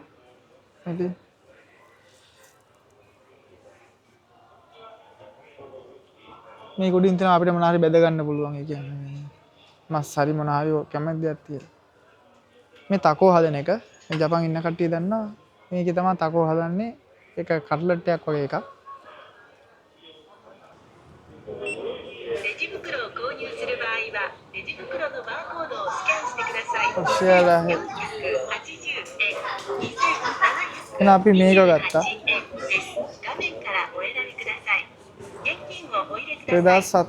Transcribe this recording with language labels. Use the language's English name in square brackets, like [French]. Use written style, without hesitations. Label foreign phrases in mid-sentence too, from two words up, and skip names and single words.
[Sinhala] ඉතින් මේ කුඩින් තන අපිට මොනවා හරි බෙද ගන්න පුළුවන්. ඒ කියන්නේ මස් හරි මොනවා හරි කැමති දෙයක් තියෙනවා. මේ තකෝ හදන එක මේ ජපාන් ඉන්න කට්ටිය දන්නවා. මේකේ තමයි තකෝ හදන්නේ. ඒක කට්ලට් එකක් වගේ එකක්. [Japanese] レジ袋を購入する場合はレジ袋のバーコードをスキャンしてください。 ඔෂ්‍යාලා 480円、2700 [Sinhala] එහෙනම් අපි මේක ගත්තා. [Japanese] 円です。画面からお選びください。現金をお入れください。